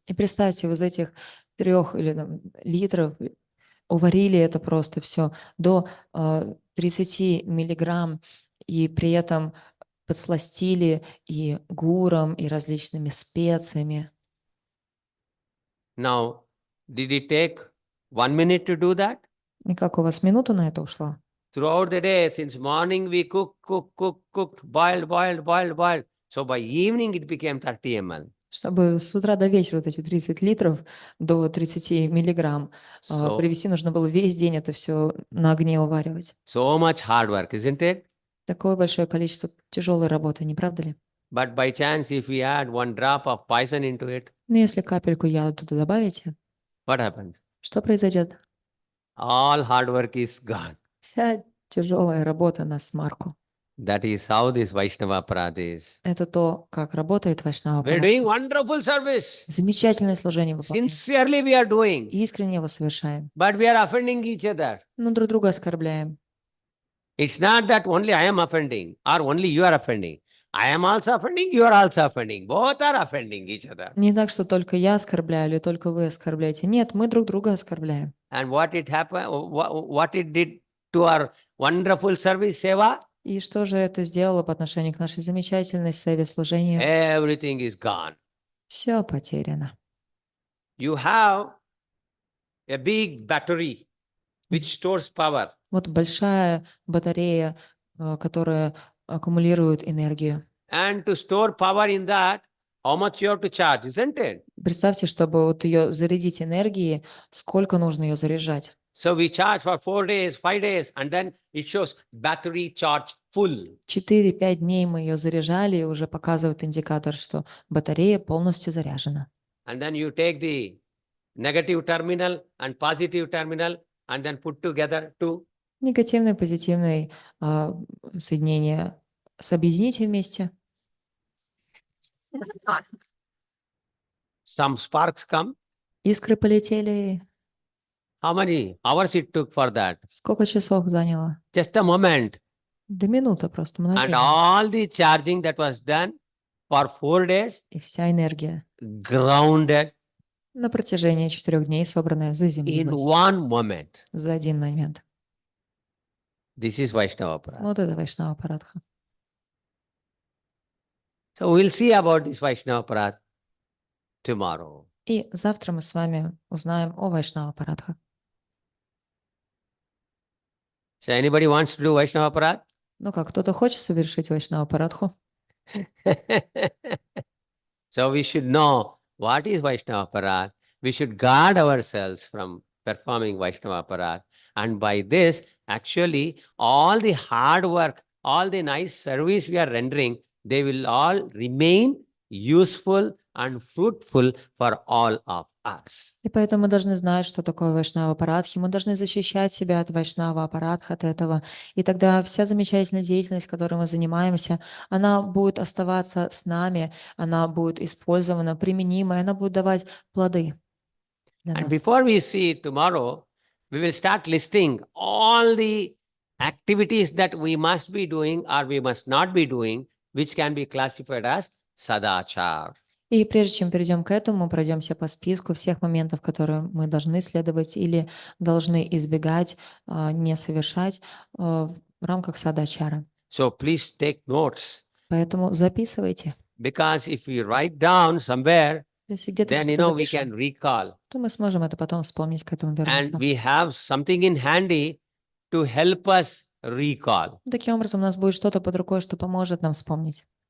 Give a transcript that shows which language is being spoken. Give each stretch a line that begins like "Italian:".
Russian: и представьте, из этих 3 или там, литров уварили это просто все до 30 миллиграмм, и при этом подсластили и гуром, и различными специями.
English: Now, did it take 1 minute to do that?
Russian: И как у вас минута на это ушла?
English: Throughout the day, since morning we cooked, boiled. So by evening it became 30 ml.
Russian: Чтобы с утра до вечера вот эти 30 литров до 30 миллиграмм
English: So,
Russian: привести, нужно было весь день это все на огне уваривать.
English: so much hard work, isn't it?
Russian: Такое большое количество тяжелой работы, не правда ли?
English: But by chance, if we add 1 drop of poison into it,
Russian: Но если капельку яда туда добавите,
English: what happens?
Russian: что произойдет?
English: All hard work is gone.
Russian: Вся тяжелая работа на смарку.
English: That is how this Vaishnava Parad is.
Russian: Это то, как работает Вайшнава
English: We are
Russian: Парадха.
English: doing wonderful service.
Russian: Замечательное служение выполняем.
English: Sincerely we are doing.
Russian: Искренне его совершаем.
English: But we are offending each other.
Russian: Но друг друга оскорбляем.
English: It's not that only I am offending or only you are offending. I am also offending, you are also offending. Both are offending each other.
Russian: Не так, что только я оскорбляю или только вы оскорбляете. Нет, мы друг друга оскорбляем.
English: And what it happened, what it did to our wonderful service, seva?
Russian: И что же это сделало по отношению к нашей замечательной севе служению?
English: Everything is gone.
Russian: Все потеряно.
English: You have a big battery which stores power.
Russian: Вот большая батарея, которая аккумулирует энергию.
English: And to store power in that, how much you have to charge, isn't it?
Russian: Представьте, чтобы вот ее зарядить энергией, сколько нужно ее заряжать.
English: So we charge for 4 days, 5 days, and then it shows battery charge full.
Russian: 4-5 дней мы ее заряжали, и уже показывает индикатор, что батарея полностью заряжена.
English: And then you take the negative terminal and positive terminal and then put together two.
Russian: Негативное и позитивное соединение соедините вместе.
English: Some sparks come.
Russian: Искры полетели.
English: How many hours it took for that?
Russian: Сколько часов заняло?
English: Just a moment.
Russian: Да минута просто,
English: And
Russian: мгновение.
English: all the charging that was done for 4 days,
Russian: И вся энергия
English: grounded
Russian: на протяжении 4 дней, собранная,
English: in
Russian: заземлилась
English: one moment.
Russian: за один момент.
English: This is Vaishnava Parad.
Russian: Вот это Вайшнава Парадха.
English: So we'll see about this Vaishnava Parad tomorrow.
Russian: И завтра мы с вами узнаем о Вайшнава Парадха.
English: So anybody wants to do Vaishnava Parad?
Russian: Ну как, кто-то хочет совершить Вайшнава Парадху?
English: So we should know what is Vaishnava Parad. We should guard ourselves from performing Vaishnava Parad. And by this, actually, all the hard work, all the nice service we are rendering, they will all remain useful and fruitful for all of us.
Russian: И поэтому мы должны знать, что такое Вайшнава Парадхи. Мы должны защищать себя от Вайшнава Парадха, от этого. И тогда вся замечательная деятельность, которой мы занимаемся, она будет оставаться с нами, она будет использована, применима, и она будет давать плоды для
English: And
Russian: нас.
English: before we see it tomorrow, we will start listing all the activities that we must be doing or we must not be doing, which can be classified as sadachar.
Russian: И прежде чем перейдем к этому, пройдемся по списку всех моментов, которые мы должны следовать или должны избегать, не совершать в рамках садачара.
English: So please take notes,
Russian: Поэтому записывайте.
English: because if we write down somewhere,
Russian: Если где-то
English: then
Russian: что-то
English: we can
Russian: напишем,
English: recall.
Russian: то мы сможем это потом вспомнить, к этому
English: And
Russian: вернуться.
English: we have something in handy to help us recall.
Russian: Таким образом, у нас будет что-то под рукой, что поможет нам вспомнить.